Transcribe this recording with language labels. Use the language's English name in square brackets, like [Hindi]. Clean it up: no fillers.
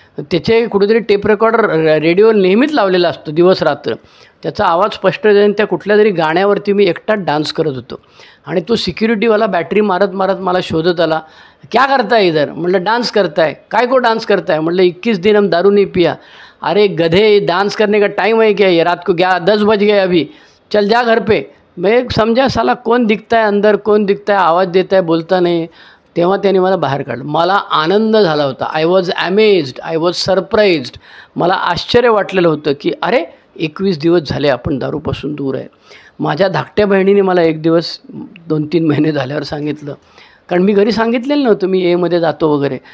[Marathi] त्याचे कुठेतरी tape recorder radio नेहमीच लावलेला असतो दिवस रात्र. त्याचा आवाज स्पष्ट जाईन. त्या कुठल्या तरी गाण्यावरती मी एकटाच डान्स करत होतो, आणि तो सिक्युरिटीवाला बॅटरी मारत मला शोधत आला, [Hindi] क्या करताय इधर. म्हटलं डान्स करताय. काय को डान्स करताय. म्हटलं 21 दिन हम दारू नहीं पिया. अरे गधे, डांस करने का टाइम है क्या, ये रात को 10 बज गए अभी, चल जा घर पे. मैं समझा साला कौन दिखता है अंदर, कौन दिखता है, आवाज़ देता है, बोलता नहीं. [Marathi] तेव्हा त्याने मला बाहेर काढलं. मला आनंद झाला होता. [English] I was amazed, I was surprised. [Marathi] मला आश्चर्य वाटलेलं होतं की अरे 21 दिवस झाले आपण दारूपासून दूर आहे. माझ्या धाकट्या बहिणीने मला एक दिवस 2-3 महिने झाल्यावर सांगितलं, कारण मी घरी सांगितलेलं नव्हतं मी एमध्ये जातो वगैरे.